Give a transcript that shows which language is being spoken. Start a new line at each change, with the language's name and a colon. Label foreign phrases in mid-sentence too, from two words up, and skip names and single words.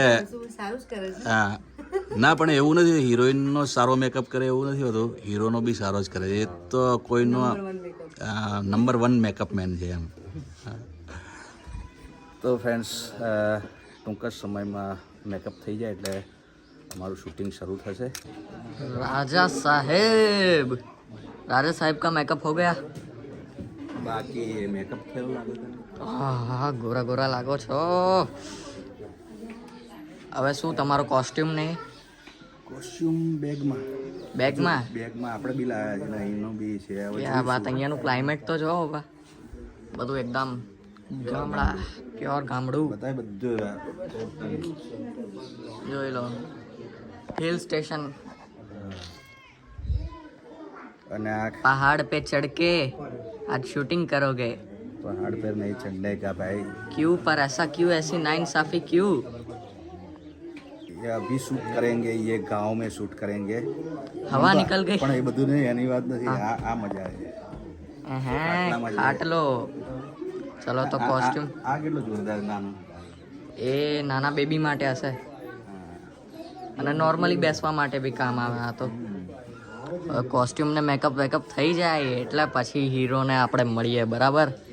Gujarati: હા, ના પણ એવું નથી, હિરોઈનનો સારો મેકઅપ કરે એવું નથી હોતું, હીરોનો બી સારો જ કરે. એ તો કોઈનો નંબર 1 મેકઅપ મેન છે એમ. તો ફ્રેન્ડ્સ, ટૂંક જ સમયમાં મેકઅપ થઈ જાય એટલે અમારું શૂટિંગ શરૂ થશે.
Hindi: राजा साहेब का मेकअप हो गया.
Gujarati: બાકી મેકઅપ કેવો લાગે તને? હા, ગોરા ગોરા લાગો છો. હવે શું તમારો કોસ્ટ્યુમ નહીં? કોસ્ચ્યુમ બેગમાં બેગમાં આપણે બી લાવ્યા છે ને અહીંનો બી છે આ વાત અહીંયાનું ક્લાઇમેટ તો જો બા બધું એકદમ ગામડા પ્યોર ગામડું બતાય બધું જોઈ લો
English: hill station
Gujarati: અને આ
Hindi: पहाड़ पे चढ़ के आज शूटिंग करोगे पहाड़ पर नहीं चढ़ने का भाई क्यों पर ऐसा क्यों ऐसी नाइंसाफी क्यों ये अभी शूट करेंगे ये गांव में शूट करेंगे हवा निकल गई
Gujarati: પણ એ બધું નહીં એની વાત નથી આ મજા આવે ખાટ લો ચલો તો કોસ્ટ્યુમ આ કેટલું જોરદાર નાનું એ નાના બેબી માટે હશે અને નોર્મલી બેસવા માટે બી કામ આવે આ તો કોસ્ટ્યુમ ને મેકઅપ વેકઅપ થઈ જાય એટલે પછી હીરોને આપણે મળીએ બરાબર